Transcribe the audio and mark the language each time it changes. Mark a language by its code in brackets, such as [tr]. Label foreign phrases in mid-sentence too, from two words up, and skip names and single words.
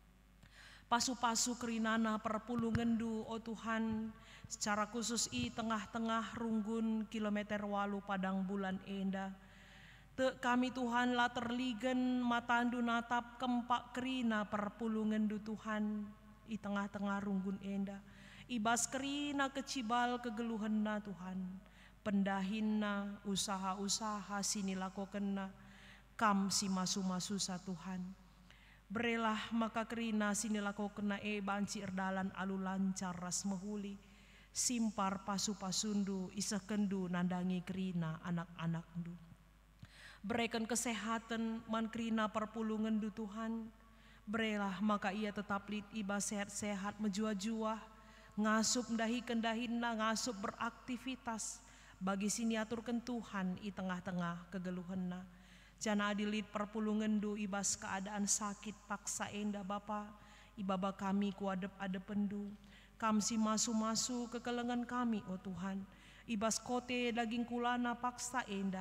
[btx] Pasu-pasu kerinana perpulungendu o Tuhan, [id] secara khusus [btx] i tengah-tengah runggun kilometer walu padang bulan enda. Te kami Tuhan la terligen matandu natap kempak kerina perpulungendu Tuhan i tengah-tengah runggun enda. Ibas kerina kecibal kegeluhanna Tuhan. Pendahinna usaha-usaha sini lakokenna kam si masu-masu sa Tuhan. Berelah maka kerina sini lakokenna banci erdalan alu lancar ras mehuli. Simpar pasu-pasundu isakendu nandangi kerina anak-anak ndu. [id] Berikan kesehatan [btx] man kerina perpulungendu Tuhan. Berelah maka ia tetap lid iba sehat-sehat menjua-jua. Ngasup dahi-kendahinna ngasup beraktivitas. Bagi sini aturkan Tuhan i tengah-tengah kegeluhanna. Jana adilit perpulungendu ibas keadaan sakit paksa enda Bapa. Ibaba kami kuadep ada pendu. Kam si masu-masu kekelengan kami o Tuhan. Ibas kote daging kulana paksa enda.